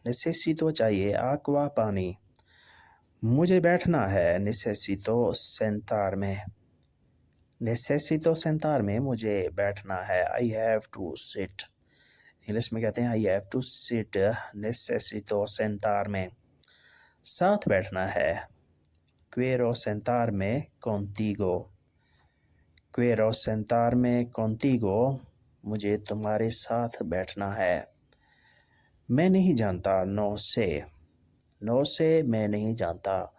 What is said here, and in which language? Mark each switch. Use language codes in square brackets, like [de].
[hi] necesito चाहिए, agua पानी। मुझे बैठना है, [es] necesito sentarme, [hi] मुझे बैठना है। [en] I have to sit। [hi] English में कहते हैं [en] I have to sit, [es] necesito sentarme। [hi] साथ बैठना है, [es] quiero sentarme contigo, [hi] मुझे तुम्हारे साथ बैठना है। मैं नहीं जानता, [es] no sé, [hi] मैं नहीं जानता।